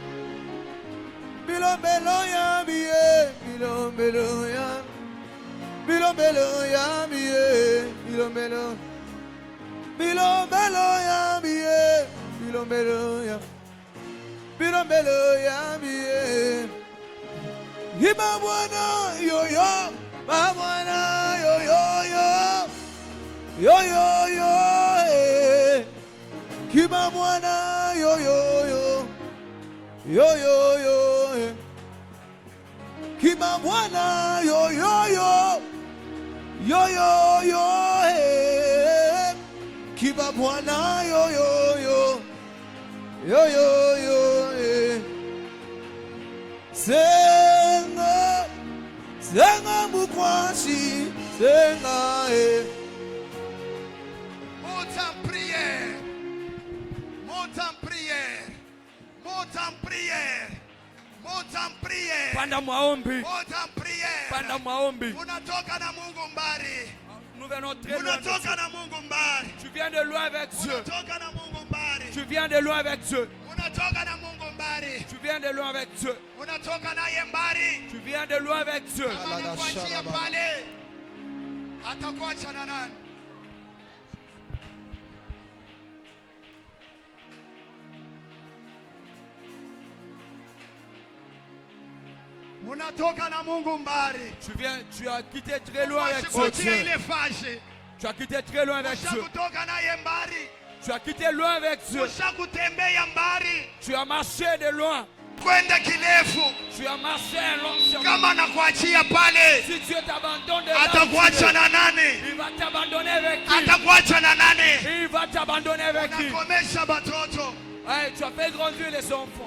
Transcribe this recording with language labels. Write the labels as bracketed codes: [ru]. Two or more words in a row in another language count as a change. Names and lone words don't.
[fr] Milomelo yami. Milomelo yami. Milomelo yami. Milomelo. Milomelo yami. Milomelo yami. Milomelo yami. Iba mwana yo yo. Ba mwana yo yo yo. Yo yo yo. Kiba mwana yo yo yo. Yo yo yo. Kiba mwana yo yo yo. Yo yo yo. Kiba mwana yo yo yo. Yo yo yo. Senga. Senga mukwashi. Senga Monte en prière. Monte en prière. Monte en prière. Monte en prière. [sw] Panda maombi. [fr] Monte en prière. [sw] Panda maombi. Unatoka na Mungu mbali. [fr] Nous venons très loin de [sw] Unatoka na Mungu mbali. [fr] Dieu. Tu viens de loin avec Dieu. [sw] Unatoka na Mungu mbali. [fr] Tu viens de loin avec Dieu. [sw] Unatoka na Mungu mbali. [fr] Tu viens de loin avec Dieu. [sw] Unatoka naye mbali. [fr] Tu viens de loin avec Dieu. [sw] Kama anakuachia pale, atakuacha na nani? Unatoka na Mungu mbali. [fr] Tu as quitté très loin avec Dieu. [sw] Ile fashe. [fr] Tu as quitté très loin avec Dieu. [sw] Kutoka naye mbali. [fr] Tu as quitté loin avec Dieu. Tu as marché de loin. Tu as marché un long chemin. Si Dieu t'abandonne de là, il va t'abandonner avec qui? Il va t'abandonner avec qui? Hey, tu as fait grandir les enfants.